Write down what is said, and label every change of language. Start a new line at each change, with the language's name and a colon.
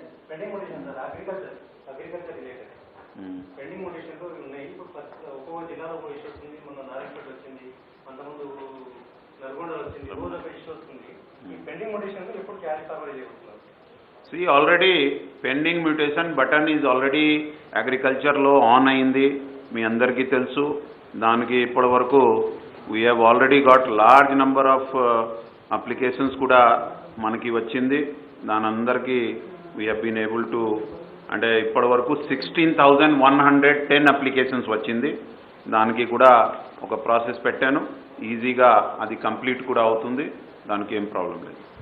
Telugu: Pending మోడిషన్ sir agriculture related pending మోడిషన్లో ఉన్నాయి. ఇప్పుడు ఒక్కో జిల్లాలో ఒక ఇష్యూ వస్తుంది. మొన్న నారాయణపేట వచ్చింది, అంతకుముందు నల్గొండ వచ్చింది, రోజు ఒక ఇష్యూ వస్తుంది. ఈ పెండింగ్ మోడిషన్లో ఎప్పుడు క్యాష్ కవరేజ్ అవుతున్నారు?
English: See, already pending mutation button is already agriculture
Telugu: లో ఆన్ అయింది. మీ అందరికీ తెలుసు. దానికి ఇప్పటి వరకు
English: we have already got large number of applications
Telugu: కూడా మనకి వచ్చింది. దాని అందరికీ
English: we have been able to,
Telugu: అంటే ఇప్పటి వరకు 16,110 అప్లికేషన్స్ వచ్చింది. దానికి కూడా ఒక ప్రాసెస్ పెట్టాను. ఈజీగా అది కంప్లీట్ కూడా అవుతుంది. దానికి ఏం ప్రాబ్లం లేదు.